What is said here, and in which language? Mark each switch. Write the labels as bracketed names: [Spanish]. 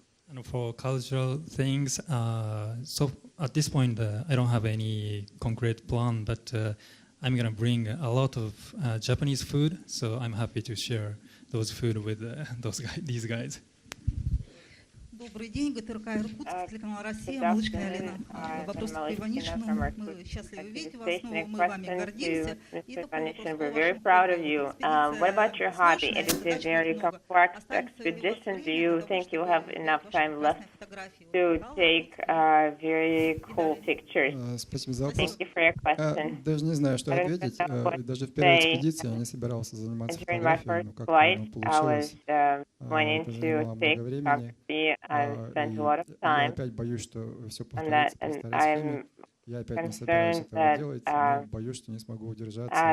[English] And for cultural things, so at this point, I don't have any concrete plan, but I'm going to bring a lot of Japanese food. So I'm happy to share those food with these guys. [Russian] Добрый день, ГТРК Иркутск, телеканал «Россия», малышкина Алина. Вопрос к Иванишину. Мы счастливы видеть вас, снова мы вами гордимся. [English] We're very proud of you. What about your hobby? It is a very complex expedition. Do you think you'll have enough time left to take very cool pictures? [Russian] Спасибо за вопрос. [English] Thank you for your question. [Russian] Даже не знаю, что ответить. Даже в первой экспедиции я не собирался заниматься фотографией, но как-то оно получилось. Это занимало много времени. Я опять боюсь, что все повторится по старой схеме. Я опять не собираюсь этого делать, но боюсь, что не смогу удержаться.